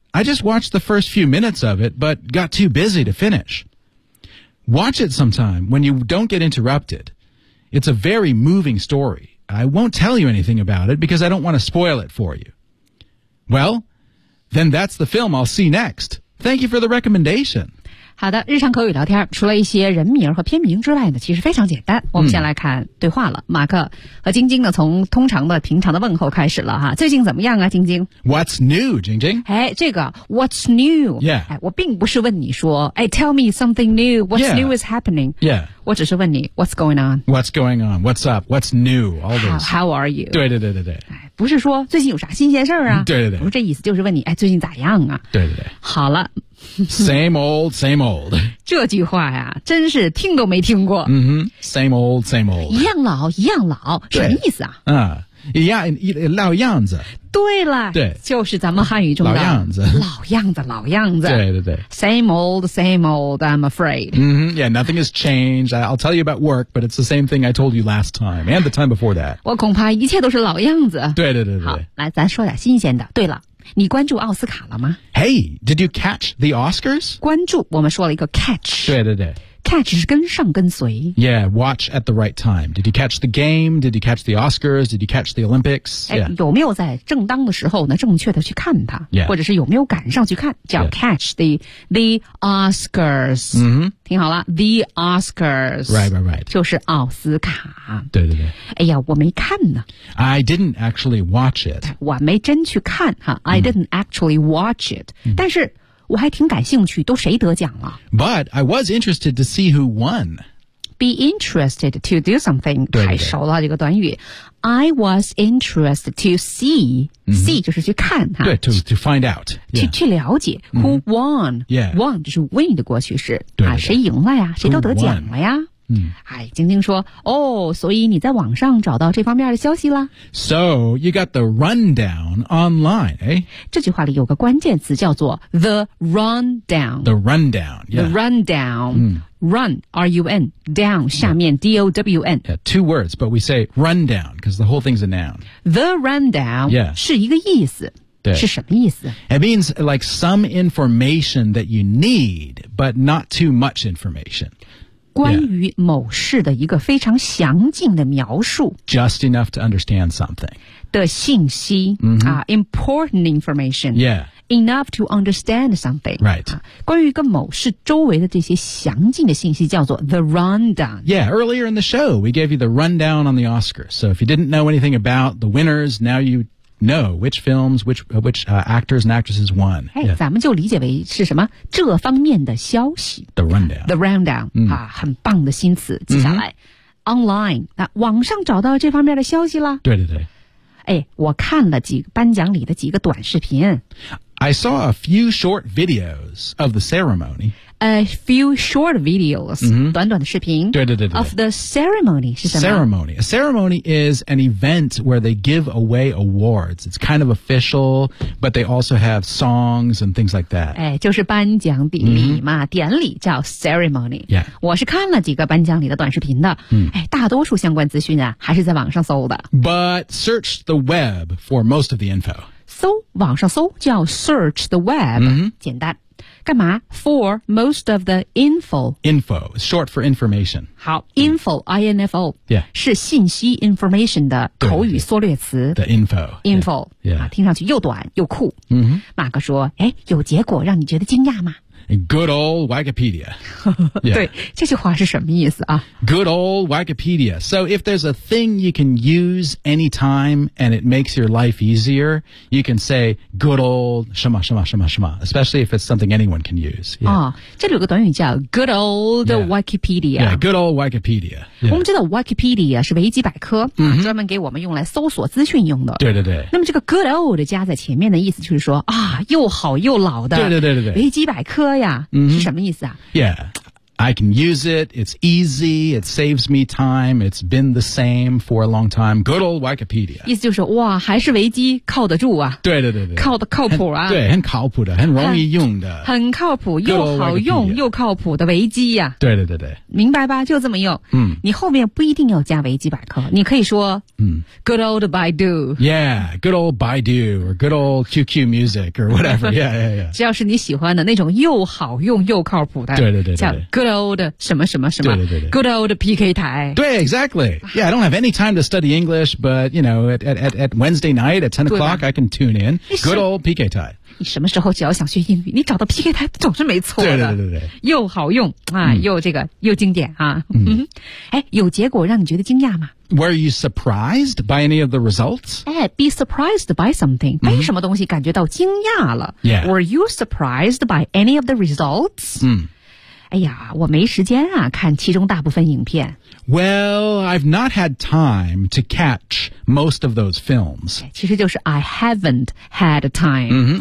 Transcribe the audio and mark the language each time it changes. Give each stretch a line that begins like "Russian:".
English: I just watched the first few minutes of it, but got too busy to finish. Watch it sometime when you don't get interrupted. It's a very moving story. I won't tell you anything about it because I don't want to spoil it for you. Well, then that's the film I'll see next. Thank you for the recommendation.
Chinese: 好的，日常口语聊天除了一些人名和片名之外呢，其实非常简单。我们先来看对话了。马克和晶晶呢，从通常的平常的问候开始了哈。最近怎么样啊，晶晶
English: ？What's new, 晶晶？
Chinese: 哎，这个
English: What's new？ Yeah，
Chinese: 哎，我并不是问你说，哎 ，
English: Tell me something new. What's、 yeah. new is happening. Yeah，
Chinese: 我只是问你
English: What's going on? What's going on? What's up? What's new? All this. How are you?
Chinese: 对对对对对。哎，不是说最近有啥新鲜事儿啊？对对对，不是这意思，就是问你哎，最近咋样啊？对对对。好了。
English: Same old, same old.
Chinese: 这句话呀，真是听都没听过。
English: 嗯哼 ，Same old, same old.
Chinese: 一样老，一样老，什么意思啊？嗯，一样一老样子。对了，对，就是咱们汉语中的老样子，老样子，老样子。对对对
English: ，Same old, same old. I'm afraid. 嗯哼 ，Yeah, nothing has changed. I'll tell you about work, but it's the same thing I told you last time and the time before that.
Chinese: 我恐怕一切都是老样子。对对对对。好，来，咱说点新鲜的。对了。你关注奥斯卡了吗
English: ？Hey, did you catch the Oscars?
Chinese: 关注，我们说了一个 catch。对对对，catch 是跟上跟随。
English: Yeah, watch at the right time. Did you catch the game? Did you catch the Oscars? Did you catch the Olympics? Yeah.
Chinese: 有没有在正当的时候呢？正确的去看它，
English: yeah.
Chinese: 或者是有没有赶上去看？叫
English: catch the Oscars。
Chinese: 嗯哼，听好了 ，the Oscars。
English: Right, right, right.
Chinese: 就是奥斯卡。对对对。哎呀，我没看呢。
English: I didn't actually watch it.
Chinese: 我没真去看哈。
English: I didn't actually watch it.、
Chinese: 嗯、但是我还挺感兴趣，都谁得奖了
English: ？But I was interested to see who won. Be interested to do something.
Chinese: 对对对，太熟了这个短语。
English: I was interested to see.、嗯、see
Chinese: 就是去看哈。
English: 对 ，to find out
Chinese: 去、
English: yeah.
Chinese: 去了解
English: who won. Yeah,
Chinese: won 就是 win 的过去式对对对啊，谁赢了呀？谁都得奖了呀？嗯，哎，晶晶说，哦，所以你在网上找到这方面的消息了。
English: So you got the rundown online, eh?
Chinese: 这句话里有个关键词叫做 the rundown.
English: The rundown, yeah. The rundown.、Mm. Run, R-U-N, down, 下面 D-O-W-N. Yeah, two words, but we say rundown, because the whole thing's a noun. The rundown、 yeah.
Chinese: 是一个意思。对，是什么意思
English: ？It means like some information that you need, but not too much information.
Chinese: 关于某事的一个非常详尽的描述
English: ，just enough to understand something
Chinese: 的信息啊、
English: mm-hmm. ，important information， yeah， enough to understand something， right？、
Chinese: 关于一个某事周围的这些详尽的信息叫做 the rundown。
English: Yeah， earlier in the show we gave you the rundown on the Oscars. So if you didn't know anything about the winners, now you know which films, which actors and actresses won.
Chinese: Hey,、yeah. 咱们就理解为是什么这方面的消息。
English: The rundown. The rundown.、 Mm.
Chinese: 啊，很棒的新词。接下来、mm-hmm. ，online， 那、啊、网上找到这方面的消息了。对对对。哎，我看了几颁奖礼的几个短视频。
English: I saw a few short videos of the ceremony. A few short videos,、 mm-hmm.
Chinese: 短短的视频对对对对
English: of the ceremony
Chinese: 是什么
English: ？Ceremony. A ceremony is an event where they give away awards. It's kind of official, but they also have songs and things like that.
Chinese: 哎，就是颁奖典礼嘛、mm-hmm. 典礼叫 ceremony.
English: Yeah.
Chinese: 我是看了几个颁奖礼的短视频的、
English: mm.
Chinese: 哎，大多数相关资讯啊，还是在网上搜的。
English: But search the web for most of the info.
Chinese: 搜网上搜叫
English: search the web、 mm-hmm.
Chinese: 简单干嘛 for most of the info
English: info short for information 好 info、mm-hmm. info、 yeah.
Chinese: 是信息 information 的口语缩略词
English: the info info、 yeah. Yeah.
Chinese: 啊、听上去又短又酷、
English: mm-hmm.
Chinese: 马克说哎，有结果让你觉得惊讶吗
English: good old Wikipedia、yeah.
Chinese: 对这句话是什么意思啊
English: good old Wikipedia so if there's a thing you can use anytime and it makes your life easier you can say good old
Chinese: 什么什么什么什么
English: especially if it's something anyone can use、yeah.
Chinese: 哦、这里有个短语叫 good old、yeah.
English: Wikipedia yeah, good old Wikipedia、yeah.
Chinese: 我们知道 Wikipedia 是维基百科、
English: mm-hmm.
Chinese: 专门给我们用来搜索资讯用的对对对那么这个 good old 加在前面的意思就是说啊，又好又老的对对对对对维基百科呀、 mm-hmm. 是什么意思啊
English: yeah I can use it. It's easy. It saves me time. It's been the same for a long time. Good old Wikipedia.
Chinese: 意思就是哇，还是维基靠得住啊。对对对对，靠的靠谱啊。对，很靠谱的，很容易用的。很靠谱又好用又靠谱的维基呀。对对对对，明白吧？就这么用。嗯，你后面不一定要加维基百科，你可以说嗯
English: ，Good old Baidu. Yeah, good old Baidu or good old QQ Music or whatever. Yeah, yeah, yeah.
Chinese: 只要是你喜欢的那种又好用又靠谱的。对对对对，叫
English: good old old
Chinese: 什么什么什么对对对
English: good old PK 台对 exactly yeah I don't have any time to study English but you know at Wednesday night at 10 o'clock I can tune in good old PK 台
Chinese: 你什么时候只要想学英语你找到 PK 台总是没错的对对对 对又好用啊、嗯、又这个又经典啊嗯哎有结果让你觉得惊讶吗
English: Were you surprised by any of the results? Be surprised by something.
Chinese: 被什么东西感觉到惊讶了。
English: Yeah. Were you surprised by any of the results?
Chinese: 嗯。哎呀我没时间啊看其中大部分影片。
English: Well, I've not had time to catch most of those films.
Chinese: 其实就是
English: I haven't had time.